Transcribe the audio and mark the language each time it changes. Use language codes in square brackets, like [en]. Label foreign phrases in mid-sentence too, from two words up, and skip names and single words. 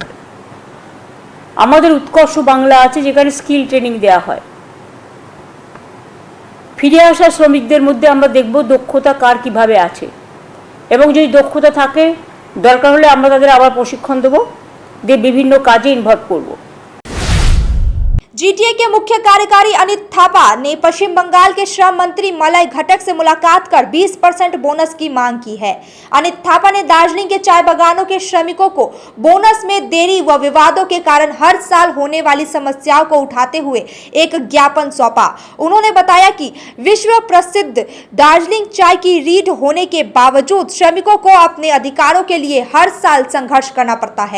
[bn] আমাদের উৎকর্ষ বাংলা আছে, যেখানে [en] skill training [bn] দেওয়া হয়। ফিরে আসা শ্রমিকদের মধ্যে আমরা দেখব দক্ষতা কার কিভাবে আছে, এবং যদি দক্ষতা থাকে দরকার হলে আমরা তাদের আবার প্রশিক্ষণ দেবো, দিয়ে বিভিন্ন কাজে ইনভলভ করব। [hi] जीटीए के मुख्य कार्यकारी अनित थापा ने पश्चिम बंगाल के श्रम मंत्री मलय घटक से मुलाकात कर 20% बोनस की मांग की है। अनित थापा ने दार्जिलिंग के चाय बागानों के श्रमिकों को बोनस में देरी व विवादों के कारण हर साल होने वाली समस्याओं को उठाते हुए एक ज्ञापन सौंपा। उन्होंने बताया कि विश्व प्रसिद्ध दार्जिलिंग चाय की रीढ़ होने के बावजूद श्रमिकों को अपने अधिकारों के लिए हर साल संघर्ष करना पड़ता है।